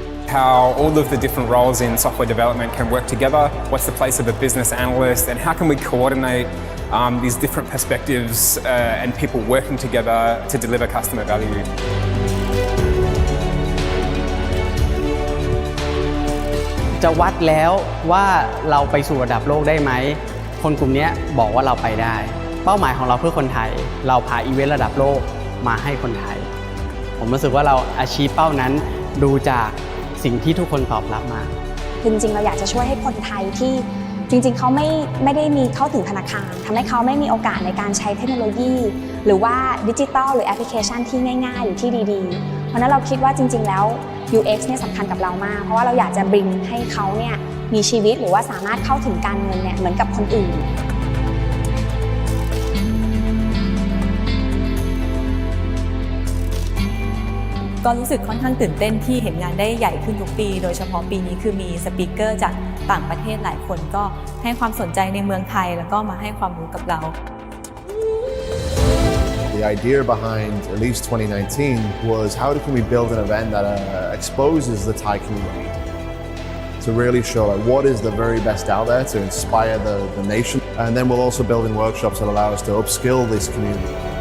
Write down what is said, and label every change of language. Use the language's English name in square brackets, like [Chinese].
[English] How all of the different roles in software development can work together, what's the place of a business analyst, and how can we coordinate these different perspectives and people working together to deliver customer value. [Thai] จะวัดแล้วว่าเราไปสู่ระดับโลกได้ไหมคนกลุ่มนี้บอกว่าเราไปได้เป้าหมายของเราเพื่อคนไทยเราพาอีเวนต์ระดับโลกมาให้คนไทยผมรู้สึกว่าเราachieveเป้านั้นดูจากสิ่งที่ทุกคนตอบรับมา จริงๆเราอยากจะช่วยให้คนไทยที่จริงๆเขาไม่ได้มีเข้าถึงธนาคารทำให้เขาไม่มีโอกาสในการใช้เทคโนโลยีหรือว่าดิจิทัลหรือแอปพลิเคชันที่ง่ายๆหรือที่ดีๆเพราะนั้นเราคิดว่าจริงๆแล้ว UX เนี่ยสำคัญกับเรามากเพราะว่าเราอยากจะบริงให้เขาเนี่ยมีชีวิตหรือว่าสามารถเข้าถึงการเงินเนี่ยเหมือนกับคนอื่น ก็รู้สึกค่อนข้างตื่นเต้นที่เห็นงานได้ใหญ่ขึ้นทุกปีโดยเฉพาะปีนี้คือมีสปีกเกอร์จากต่างประเทศหลายคนก็ให้ความสนใจในเมืองไทยแล้วก็มาให้ความรู้กับเรา [English] The idea behind Lead 2019 was how can we build an event that exposes the Thai community to really show what is the very best out there to inspire the nation, and then we'll also build in workshops that allow us to upskill this community.